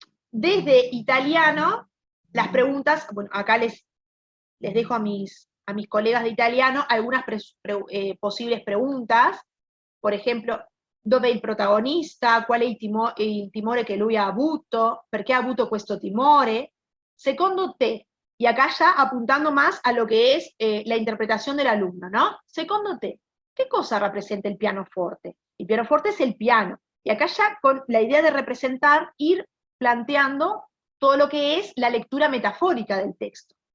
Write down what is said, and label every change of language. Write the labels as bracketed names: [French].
[Spanish] Desde italiano, las preguntas, bueno, acá les dejo a mis colegas de italiano algunas posibles preguntas. Por ejemplo, [Italian] dove il protagonista, qual è il timore che lui ha avuto, perché ha avuto questo timore, secondo te, [Spanish] y acá ya apuntando más a lo que es la interpretación del alumno, ¿no? [Italian] Secondo te, [Spanish] ¿qué cosa representa el pianoforte? El pianoforte es el piano, y acá ya con la idea de representar, ir planteando todo lo que es la lectura metafórica del texto.